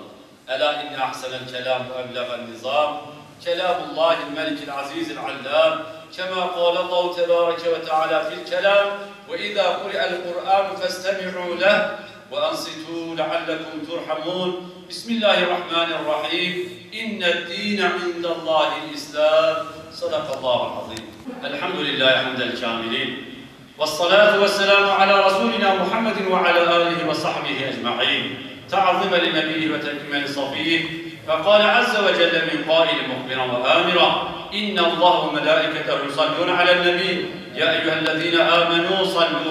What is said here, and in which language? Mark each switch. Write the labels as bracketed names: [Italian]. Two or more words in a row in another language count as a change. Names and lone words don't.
[Arabic] ألا إن أحسن الكلام وأبلغ النظام كلام الله الملك العزيز العلام كما قال الله تبارك وتعالى في الكلام وإذا قرئ القرآن فاستمعوا له وأنصتوا لعلكم ترحمون. بسم الله الرحمن الرحيم إن الدين عند الله الإسلام. صدق الله العظيم. الحمد لله حمد الكاملين. والصلاة والسلام على رسولنا محمد وعلى آله وصحبه أجمعين تعظيما لنبيه وتكريما لصفيه فقال عز وجل من قائل مخبرا وآمرا إن الله وملائكته يصلون على النبي يا أيها الذين آمنوا صلوا